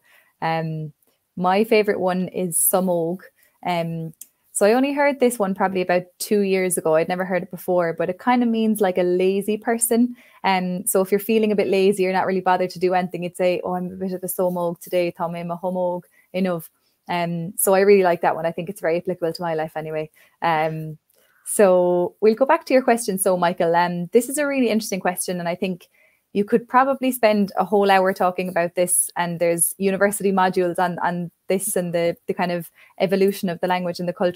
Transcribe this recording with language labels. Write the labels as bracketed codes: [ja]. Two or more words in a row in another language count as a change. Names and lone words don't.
[en] My favourite one is samóg. So I only heard this one probably about 2 years ago. I'd never heard it before, but it kind of means like a lazy person. So if you're feeling a bit lazy, you're not really bothered to do anything, you'd say, oh, I'm a bit of a samóg today, [ga] tá mé a homóg, [en] enough. So I really like that one. I think it's very applicable to my life anyway. So we'll go back to your question. So Michael, this is a really interesting question, and I think you could probably spend a whole hour talking about this, and there's university modules on this and the kind of evolution of the language and the culture.